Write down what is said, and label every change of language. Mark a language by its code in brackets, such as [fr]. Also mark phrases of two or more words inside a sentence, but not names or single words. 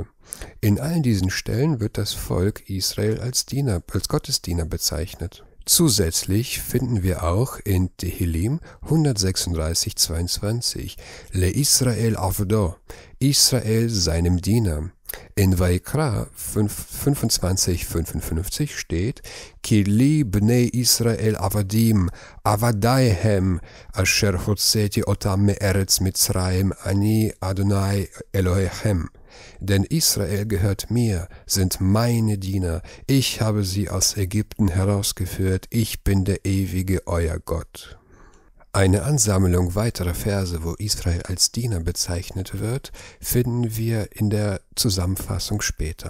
[de] In allen diesen Stellen wird das Volk Israel als Gottesdiener bezeichnet. Zusätzlich finden wir auch in Tehillim 136,22 [he] לישראל עבדו, [de] Israel seinem Diener. In Vaikra 25,55 steht [he] כי בני ישראל עבדים עבדיהם אשר הוצאתי אותם מארץ מצרים אני אדני אלהיכם. [de] Denn Israel gehört mir, sind meine Diener, ich habe sie aus Ägypten herausgeführt, ich bin der ewige euer Gott. Eine Ansammlung weiterer Verse, wo Israel als Diener bezeichnet wird, finden wir in der Zusammenfassung später.